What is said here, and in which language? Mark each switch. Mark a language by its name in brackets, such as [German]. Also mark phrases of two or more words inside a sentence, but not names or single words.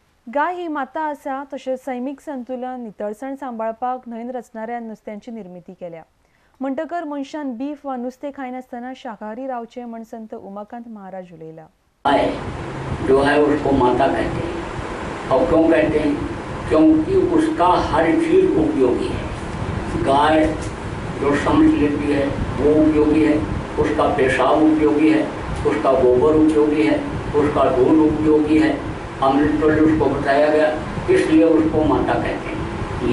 [Konkani] गाय ही माता आसा, तशेंच सैमीक संतुलन नितळसाण सांबाळपाक न्हंयेन रचणाऱ्या नुस्त्यांची निर्मिती केल्या. म्हणटकर मनशान बीफ वा नुस्तें खायनासतना शाकाहारी रावचें म्हण संत उमाकांत महाराज उलयला. [Hindi] गाय जो है उसको माता कहते हैं। और क्यों कहते हैं? क्योंकि उसका हर चीज उपयोगी है। गाय जो समझ लेती है वो उपयोगी है, उसका पेशाब उपयोगी है, उसका गोबर उपयोगी है, उसका दूध उपयोगी है, अमृत तुल्य उसको बताया गया, इसलिए उसको माता कहते हैं।